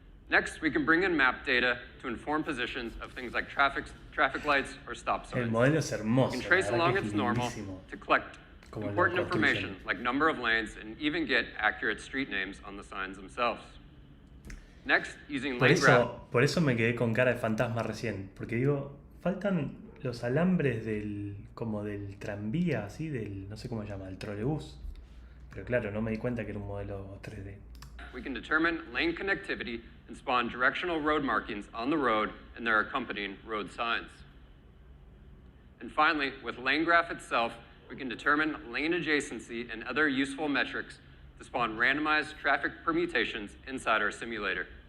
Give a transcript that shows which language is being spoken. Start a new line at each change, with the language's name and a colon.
English: Next, we can bring in map data to inform positions of things like traffic lights or stop signs.
Spanish: El modelo es hermoso.
English: We can trace along its normal
Spanish: lindísimo.
English: to collect important information like number of lanes and even get accurate street names on the signs themselves. Next, using lane graph.
Spanish: Por eso me quedé con cara de fantasma recién, porque digo, faltan los alambres como del tranvía, así, no sé cómo se llama, el trolebús. Pero claro, no me di cuenta que era un modelo 3D.
English: We can determine lane connectivity and spawn directional road markings on the road and their accompanying road signs. And finally, with lane graph itself, we can determine lane adjacency and other useful metrics to spawn randomized traffic permutations inside our simulator.